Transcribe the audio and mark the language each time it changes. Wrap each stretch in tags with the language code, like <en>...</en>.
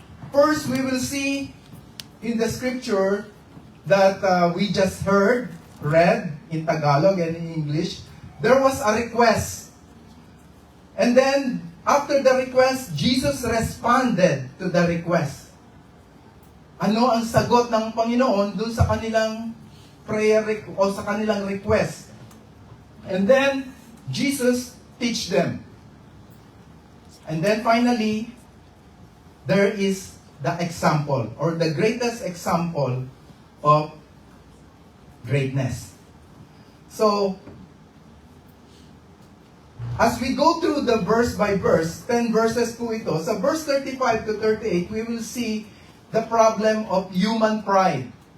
<en>First, we will see in the scripture that we just read in Tagalog and in English, there was a request. And then, after the request, Jesus responded to the request.</en> <tl>Ano ang sagot ng Panginoon dun sa kanilang prayer o sa kanilang request?</tl> <en>And then, Jesus teach them. And then finally, there is the example or the greatest example of greatness. So, as we go through the verse by verse, 10 verses</en> <tl>po ito,</tl> <en>sa verse 35 to 38, we will see the problem of human pride.</en>